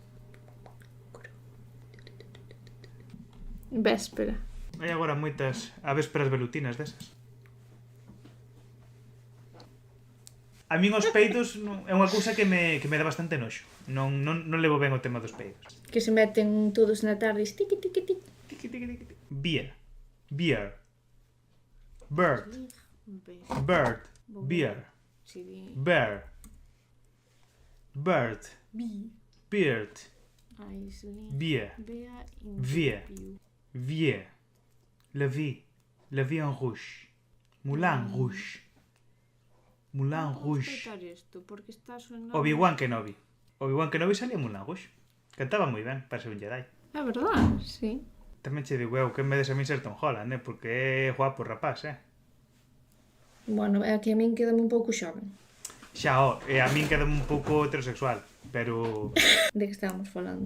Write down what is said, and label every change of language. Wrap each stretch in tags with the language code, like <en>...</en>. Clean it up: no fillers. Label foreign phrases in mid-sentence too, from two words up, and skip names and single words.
<gl>Véspera. Hai agora moitas avésperas velutinas desas. A min os peidos é unha cousa que me dá bastante noxo. Non levo ben o tema dos peidos. Que se meten todos na tarde, tiqui, tiqui, tiqui. Tiqui, tiqui, tiqui, tiqui.</gl> <en>Beer. Beer. Bird. Bird. Beer. Bear. Bird. Beard. Beer.</en> <de>Vier.</de> <fr>Vier. La vie. La vie en rouge. Moulin rouge. Moulin rouge.</fr> <gl>Obi-Wan Kenobi. Obi-Wan Kenobi salía en Moulin rouge. Cantaba moi ben para ser un Jedi. É verdade, sí. Tamén che digo eu que me des a mí ser Tom Holland, porque é guapo rapaz, Bueno, é que a min quedame un pouco xoven. Xa, a min quedame un pouco heterosexual, pero... De que estábamos falando?</gl>